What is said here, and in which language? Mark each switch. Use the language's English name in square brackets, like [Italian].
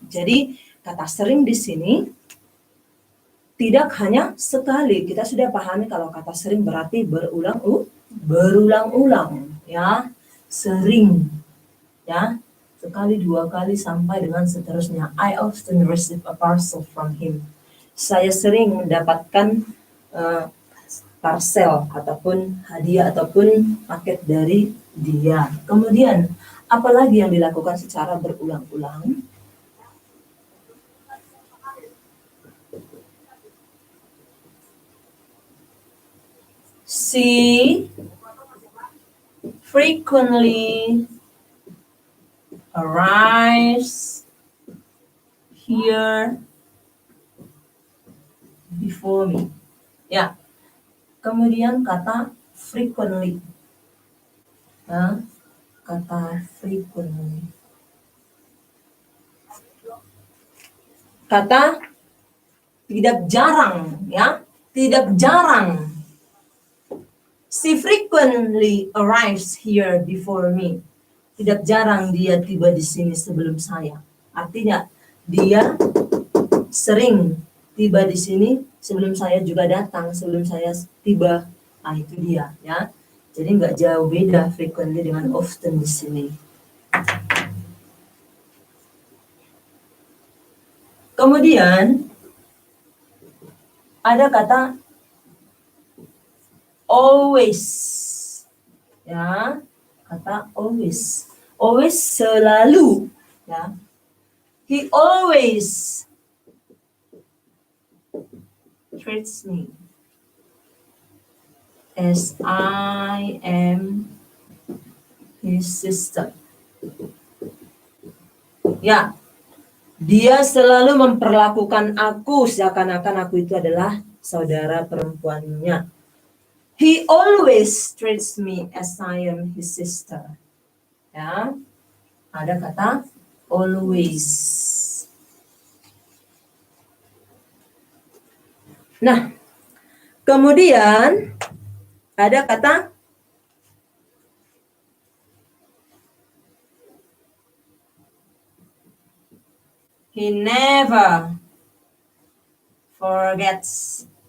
[Indonesian] Jadi kata sering di sini tidak hanya sekali. Kita sudah pahami kalau kata sering berarti berulang-ulang ya, sering ya, sekali, dua kali sampai dengan seterusnya. [English] I often receive a parcel from him. [Indonesian] Saya sering mendapatkan parcel ataupun hadiah ataupun paket dari dia. Kemudian apalagi yang dilakukan secara berulang-ulang? [English] She frequently arrives here before me. Ya. [Indonesian] Kemudian kata frequently. Nah, kata frequently. Kata tidak jarang ya, tidak jarang. [English] She frequently arrives here before me. [Indonesian] Tidak jarang dia tiba di sini sebelum saya. Artinya dia sering tiba di sini sebelum saya juga datang, sebelum saya tiba. Nah, itu dia ya. Jadi nggak jauh beda frequently dengan often di sini. Kemudian ada kata always. Ya, kata always. Always selalu. Ya. [English] He always treats me as I am his sister. [Indonesian] Ya, dia selalu memperlakukan aku seakan-akan aku itu adalah saudara perempuannya. [English] He always treats me as I am his sister. [Indonesian] Ya, ada kata always. Nah, kemudian ada kata [English] he never forgets.